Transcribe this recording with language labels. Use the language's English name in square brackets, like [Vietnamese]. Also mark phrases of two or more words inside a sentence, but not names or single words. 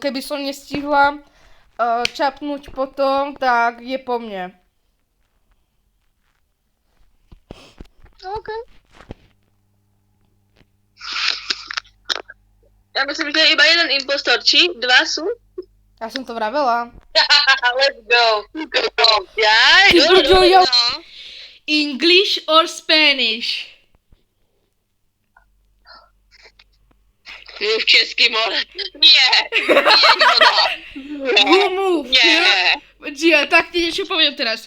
[Slovak] Keby som nestihla čapnúť potom, tak je po mne. OK. Ja myslím, že je iba jeden impostor, či? Dva sú? Ja som to vravela. [English] Let's go. Jaj, Jo. no. English or Spanish? [Czech] Mluv česky, more. Nie. [English] Who move [Slovak] Nie. [English] first? [Slovak] Gia, tak ti niečo poviem teraz.